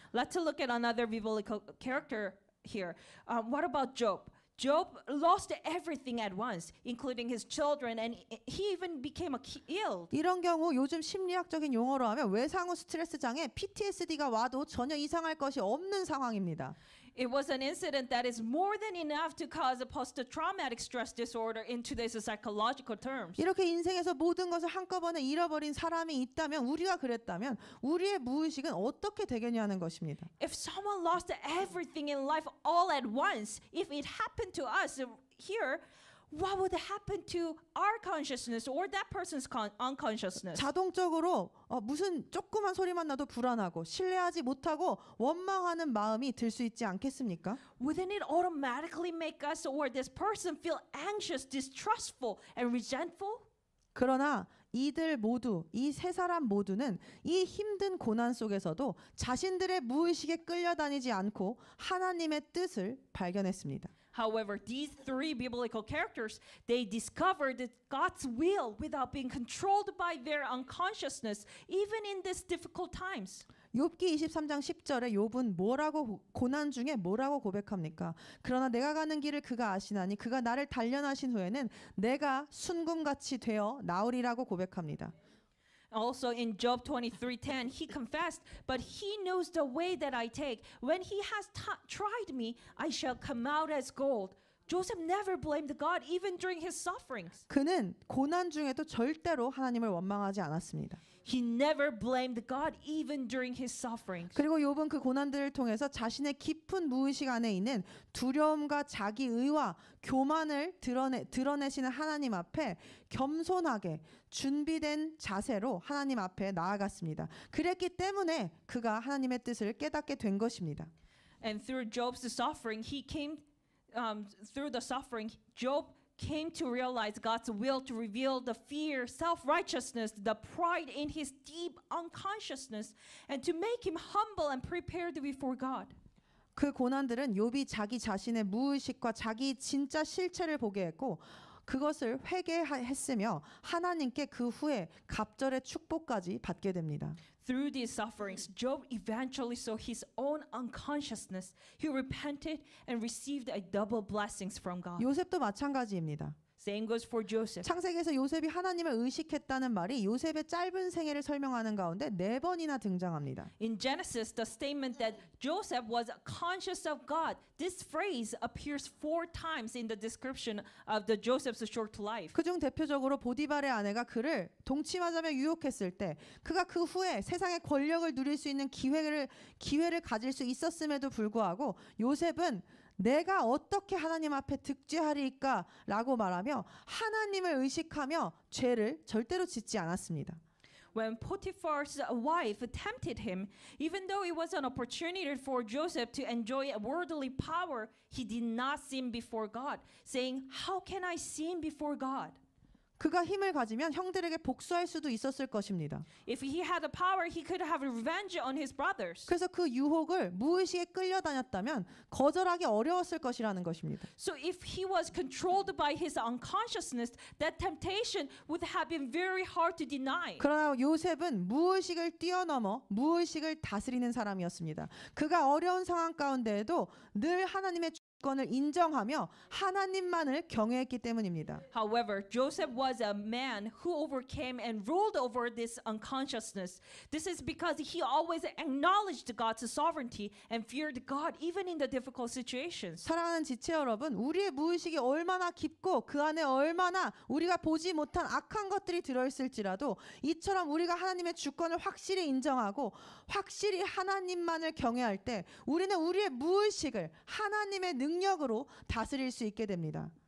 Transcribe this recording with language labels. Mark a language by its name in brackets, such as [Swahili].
[English] Let's look at another biblical character here. What about Job? Job lost everything at once, including his children, and he even became ill. [Korean] 이런 경우 요즘 심리학적인 용어로 하면 외상후 스트레스 장애 PTSD가 와도 전혀 이상할 것이 없는 상황입니다. [English] It was an incident that is more than enough to cause a post-traumatic stress disorder in today's psychological terms. [Korean] 이렇게 인생에서 모든 것을 한꺼번에 잃어버린 사람이 있다면 우리가 그랬다면 우리의 무의식은 어떻게 되겠냐는 것입니다. [English] If someone lost everything in life all at once, if it happened to us here, what would happen to our consciousness or that person's unconsciousness? [Korean] 자동적으로 무슨 조그만 소리만 나도 불안하고 신뢰하지 못하고 원망하는 마음이 들 수 있지 않겠습니까? [English] Wouldn't it automatically make us or this person feel anxious, distrustful, and resentful? [Korean] 그러나 이들 모두 이 세 사람 모두는 이 힘든 고난 속에서도 자신들의 무의식에 끌려다니지 않고 하나님의 뜻을 발견했습니다. [English] However, these three biblical characters, they discovered God's will without being controlled by their unconsciousness, even in these difficult times. [Korean] 욥기 23장 10절에 욥은 고난 중에 뭐라고 고백합니까? 그러나 내가 가는 길을 그가 아시나니 그가 나를 단련하신 후에는 내가 순금같이 되어 나으리라고 고백합니다. [English] Also in Job 23:10, he confessed, but he knows the way that I take. When he has tried me, I shall come out as gold. Joseph never blamed God even during his sufferings. [Korean] 그는 고난 중에도 절대로 하나님을 원망하지 않았습니다. [English] He never blamed God even during his sufferings. [Korean] 그리고 욥은 그 고난들을 통해서 자신의 깊은 무의식 안에 있는 두려움과 자기 의와 교만을 드러내시는 하나님 앞에 겸손하게 준비된 자세로 하나님 앞에 나아갔습니다. 그랬기 때문에 그가 하나님의 뜻을 깨닫게 된 것입니다. [English] And through Job's suffering, through the suffering, Job came to realize God's will to reveal the fear, self-righteousness, the pride in his deep unconsciousness, and to make him humble and prepared before God. [Korean] 그 고난들은 욥이 자기 자신의 무의식과 자기 진짜 실체를 보게 했고 그것을 회개했으며 하나님께 그 후에 갑절의 축복까지 받게 됩니다. [English] Through these sufferings, Job eventually saw his own unconsciousness. He repented and received a double blessings from God. [Korean] 요셉도 마찬가지입니다. [English] Same goes for Joseph. [Korean] 창세기에서 요셉이 하나님을 의식했다는 말이 요셉의 짧은 생애를 설명하는 가운데 4번이나 등장합니다. [English] In Genesis, the statement that Joseph was conscious of God, this phrase appears 4 times in the description of the Joseph's short life. [Korean] 그중 대표적으로 보디발의 아내가 그를 동침하자며 유혹했을 때 그가 그 후에 세상의 권력을 누릴 수 있는 기회를 가질 수 있었음에도 불구하고 요셉은 내가 어떻게 하나님 앞에 득죄하리까 라고 말하며 하나님을 의식하며 죄를 절대로 짓지 않았습니다. [English] When Potiphar's wife tempted him, even though it was an opportunity for Joseph to enjoy worldly power, he did not sin before God, saying, "How can I sin before God?" [Korean] 그가 힘을 가지면 형들에게 복수할 수도 있었을 것입니다. [English] If he had the power, he could have revenge on his brothers. [Korean] 그래서 그 유혹을 무의식에 끌려다녔다면 거절하기 어려웠을 것이라는 것입니다. [English] So if he was controlled by his unconsciousness, that temptation would have been very hard to deny. [Korean] 그러나 요셉은 무의식을 뛰어넘어 무의식을 다스리는 사람이었습니다. 그가 어려운 상황 가운데에도 늘 하나님의 주권을 인정하며 하나님만을 경외했기 때문입니다. [English] However, Joseph was a man who overcame and ruled over this unconsciousness. This is because he always acknowledged God's sovereignty and feared God even in the difficult situations. [Korean] 사랑하는 지체 여러분, 우리의 무의식이 얼마나 깊고 그 안에 얼마나 우리가 보지 못한 악한 것들이 들어있을지라도 이처럼 우리가 하나님의 주권을 확실히 인정하고 확실히 하나님만을 경외할 때 우리는 우리의 무의식을 하나님의 능력으로 다스릴 수 있게 됩니다.